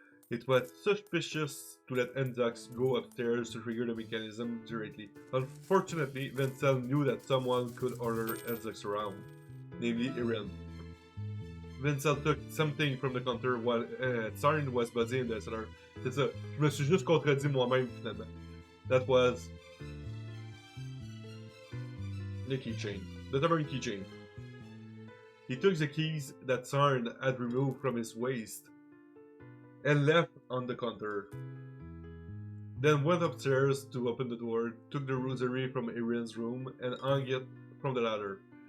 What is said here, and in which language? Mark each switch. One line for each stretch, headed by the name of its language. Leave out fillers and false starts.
English: It was suspicious to let Enzux go upstairs to trigger the mechanism directly. Unfortunately, Vincel knew that someone could order Enzux around, namely Erin. Vincel took something from the counter while Sarn was busy in the cellar.
French: C'est ça, je me suis juste contredit moi-même finalement.
English: That was the keychain, the tavern keychain. He took the keys that Sarn had removed from his waist and left on the counter. Then went upstairs to open the door, took the rosary from Erin's room and hung it from the ladder.